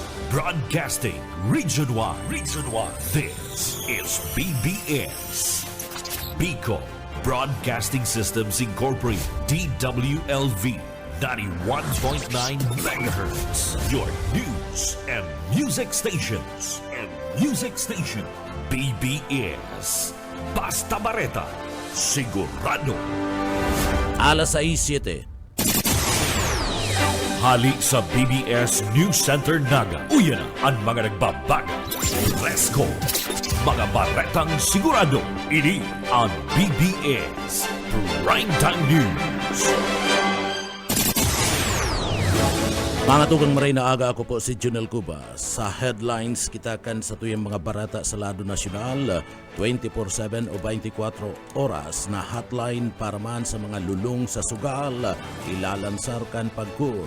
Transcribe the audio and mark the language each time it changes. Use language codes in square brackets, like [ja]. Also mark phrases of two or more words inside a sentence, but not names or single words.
[en] Broadcasting Region 1. Region 1. This is BBS. Bicol Broadcasting Systems Incorporated. DWLV 91.9 MHz. Your news and music stations. [bik] BBS. Basta Bareta. Sigurado. Alas 6:07. Hali sa BBS News Center Naga. Uyan na ang mga nagbabaga. [en] Let's go! [bik] Mga baretang sigurado. Ini ang BBS Primetime News. Mga tugang maray na aga, ako po si Junel Cuba. Sa headlines kita kan sa tuyang mga barata sa lado nasyonal, 24/7 o 24 oras na hotline para man sa mga lulong sa sugal, ilalansar kan pagkur.